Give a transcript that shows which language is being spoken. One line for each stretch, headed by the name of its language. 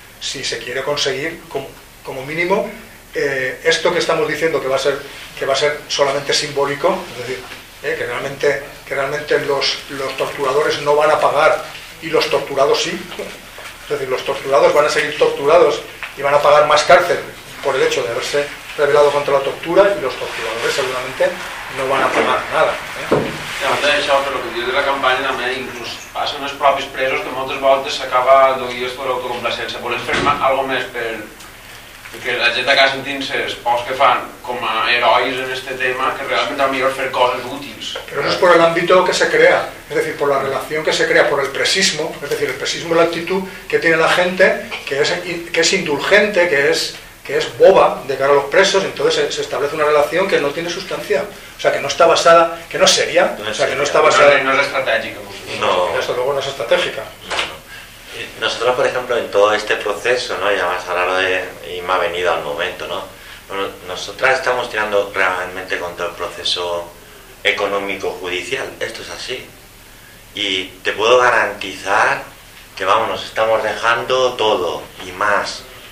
Spanish: Si se quiere conseguir como mínimo esto que estamos diciendo que va a ser solamente simbólico, es decir, que realmente los torturadores no van a pagar y los torturados sí, es decir, los torturados van a seguir torturados y van a pagar más cárcel por el hecho de haberse rebelado contra la tortura y los torturadores seguramente no van a pagar nada.
Catalan: Ja, a més d'això, però el que dius de la campanya també inclús passa amb els propis presos, que moltes voltes s'acaba d'oïes per autocomplacència. Volem fer alguna cosa més perquè la gent acaba sentint-se els pocs que fan com a herois en aquest tema, que realment és millor fer coses útils. Però això és per l'àmbit que se crea, és a dir, per la relació que se crea, per el precismo, és a dir, el precismo és l'actitud que té la gent,
Spanish: que és indulgente, que es boba de cara a los presos, entonces se establece una relación que no tiene sustancia, o sea, que no está basada, que no es seria, o sea, que no está basada... No es estratégica. No. Esto luego no es estratégica. No. Nosotros, por ejemplo, en todo este proceso, ¿no? Ya más a lo largo de... y me ha venido al momento, ¿no? Bueno, nosotras estamos tirando realmente contra el proceso económico-judicial, esto es así. Y te puedo garantizar que, vamos, nos estamos dejando todo y más...